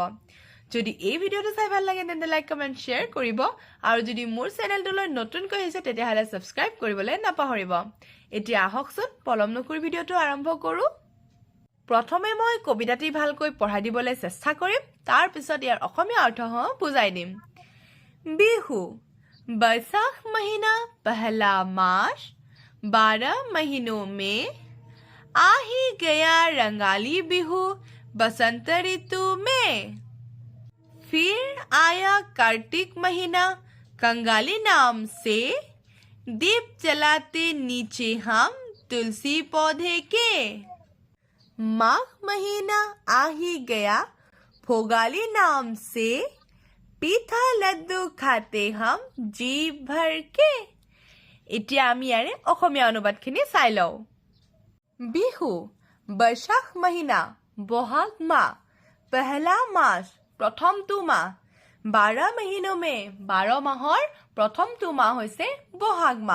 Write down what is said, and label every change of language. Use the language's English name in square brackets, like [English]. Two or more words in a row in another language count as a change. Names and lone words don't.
[Assamese] যদি এই ভিডিঅ'টো চাই ভাল লাগে তেন্তে লাইক কমেন্ট শ্বেয়াৰ কৰিব আৰু যদি মোৰ চেনেলটোলৈ নতুনকৈ আহিছে তেতিয়াহ'লে সাবস্ক্ৰাইব কৰিবলৈ নাপাহৰিব। এতিয়া আহকচোন পলম নকৰি ভিডিঅ'টো আৰম্ভ কৰোঁ। প্ৰথমে মই কবিতাটি ভালকৈ পঢ়াই দিবলৈ চেষ্টা কৰিম, তাৰ পিছত ইয়াৰ অসমীয়া অৰ্থসহ বুজাই দিম। [Hindi] बिहू बैसाख महीना पहला मास 12 महीनों में आ ही गया रंगाली बिहू बसंत ऋतु में। फिर आया कार्तिक महीना कंगाली नाम से दीप जलाते नीचे हम तुलसी पौधे के। माघ महीना आ ही गया भोगाली नाम से पीठा लड्डू खाते हम जी भरके। [Assamese] এতিয়া আমি ইয়াৰে অসমীয়া অনুবাদখিনি চাই লওঁ। [Hindi] बिहू बैसाख महीना [Assamese] বহাগ মাহ, [Hindi] पहला मास [Assamese] প্ৰথমটো মাহ, [Hindi] 12 महीनों में [Assamese] 12 মাহৰ প্ৰথমটো মাহ হৈছে বহাগ মাহ।